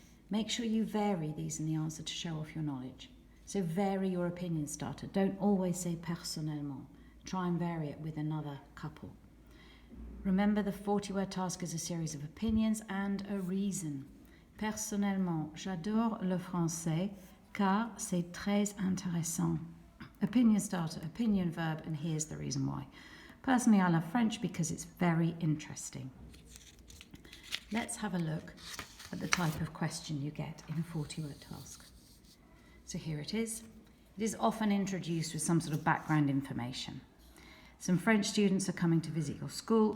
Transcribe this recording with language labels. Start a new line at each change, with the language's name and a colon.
English: Make sure you vary these in the answer to show off your knowledge. So vary your opinion starter. Don't always say personnellement. Try and vary it with another couple. Remember, the 40-word task is a series of opinions and a reason.
French: Personnellement, j'adore le français car c'est très intéressant.
English: Opinion starter, opinion verb, and here's the reason why. Personally, I love French because it's very interesting. Let's have a look at the type of question you get in a 40-word task. So here it is. It is often introduced with some sort of background information. Some French students are coming to visit your school.